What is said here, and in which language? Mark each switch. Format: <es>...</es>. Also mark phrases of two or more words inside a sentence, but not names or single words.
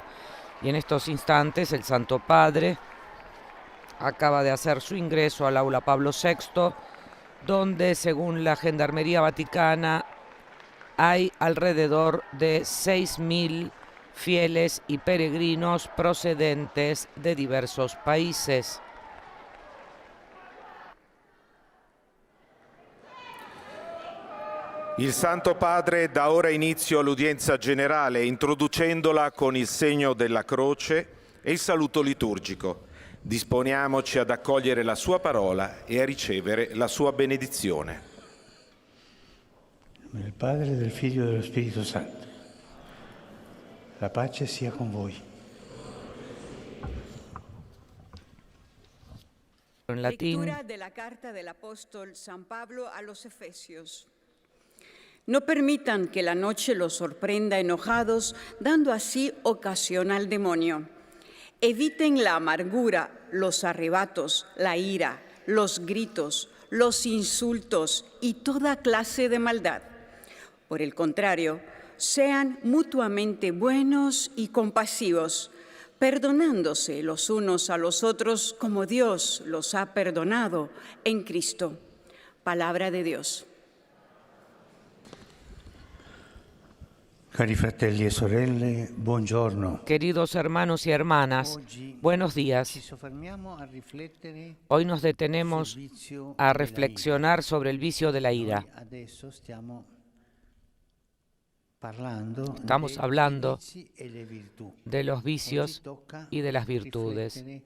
<es>Y en estos instantes el Santo Padre acaba de hacer su ingreso al Aula Pablo VI, donde, según la Gendarmería Vaticana, hay alrededor de 6.000 fieles y peregrinos procedentes de diversos países.</es> <it>Il Santo Padre dà ora inizio all'udienza generale, introducendola con il segno della croce e il saluto liturgico. Disponiamoci ad accogliere la sua parola e a ricevere la sua benedizione. In nome del Padre, del Figlio e dello Spirito Santo. La pace sia con voi.</it> <es>En latín. Lectura de la carta del apóstol San Pablo a los Efesios. No permitan que la noche los sorprenda enojados, dando así ocasión al demonio. Eviten la amargura, los arrebatos, la ira, los gritos, los insultos y toda clase de maldad. Por el contrario, sean mutuamente buenos y compasivos, perdonándose los unos a los otros como Dios los ha perdonado en Cristo. Palabra de Dios.</es> <it>Cari fratelli e sorelle, buongiorno.</it> <es>Queridos hermanos y hermanas, buenos días. Hoy nos detenemos a reflexionar sobre el vicio de la ira. Estamos hablando de los vicios y de las virtudes.</es>